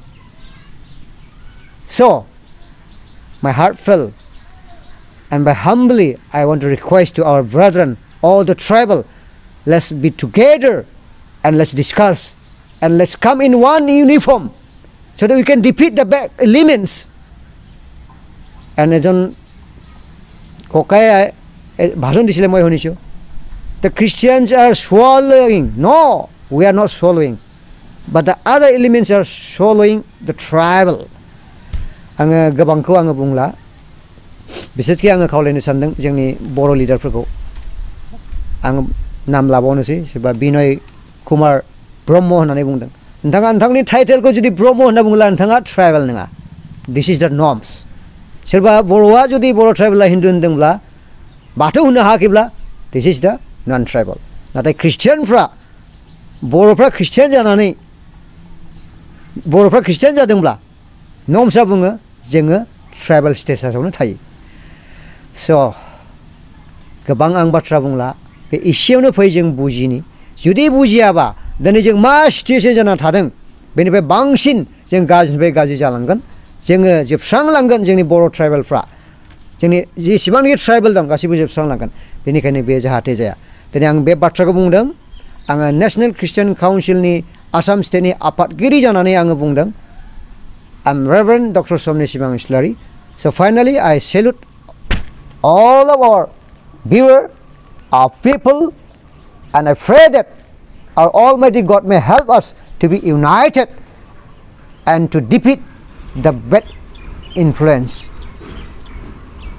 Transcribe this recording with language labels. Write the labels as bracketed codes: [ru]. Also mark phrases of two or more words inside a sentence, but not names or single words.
[en] so my heart fell and by humbly I want to request to our brethren all the tribal let's be together and let's discuss and let's come in one uniform so that we can defeat the bad elements and [as] এজন ককাই ভাজন দিছিলে মই শুনিছু [en] the Christians are swallowing no we are not swallowing but the other elements are swallowing the tribal [brx] anga gabangko anga bungla बिसेसकि आङो खावलायनो सानदों जोंनि बर' लिडारफोरखौ आं नाम लाबावनोसै सोरबा बिनय कुमार ब्रह्म होननानै बुंदों नोंथाङा नोंथांनि टाइटेलखौ जुदि ब्रह्म होनना बुङोब्ला नोंथाङा ट्राइबेल नङा [en] this is the norms [brx] सोरबा बर'आ जुदि बर' ट्राइबेला हिन्दु होनदोंब्ला बाथौ होननो हायाखैब्ला [en] this is the non tribal [brx] नाथाय ख्रिस्टियानफ्रा बर'फ्रा ख्रिस्टियान जानानै बर'फ्रा ख्रिस्टियान जादोंब्ला नर्म्सआ बुङो जोङो ट्राइबेल स्टेटासावनो थायो स' गोबां आं बाथ्रा बुंला बे एसेयावनो फै जों बुजिनि जुदि बुजियाबा दिनै जों मा सिटुएसन जाना थादों बेनिफ्राय बांसिन जों गाज्रिनिफ्राय गाज्रि जालांगोन जोङो जोबस्रांलांगोन जोंनि बर' ट्राइबेलफ्रा जोंनि जेसेबांनाखि ट्राइबेल दं गासैबो जोबस्रांलांगोन बेनिखायनो बे जाहाथे जाया दिनै आं बे बाथ्राखौ बुंदों आङो नेशनेल ख्रिस्टियान काउन्सिलनि आसाम स्टेटनि आफादगिरि जानानै आङो बुंदों [en] I'm Reverend [brx] Dr. Somni Sibang Islari. [en] So finally, I salute all of our viewers, our people, and I pray that our Almighty God may help us to be united and to defeat the bad influence.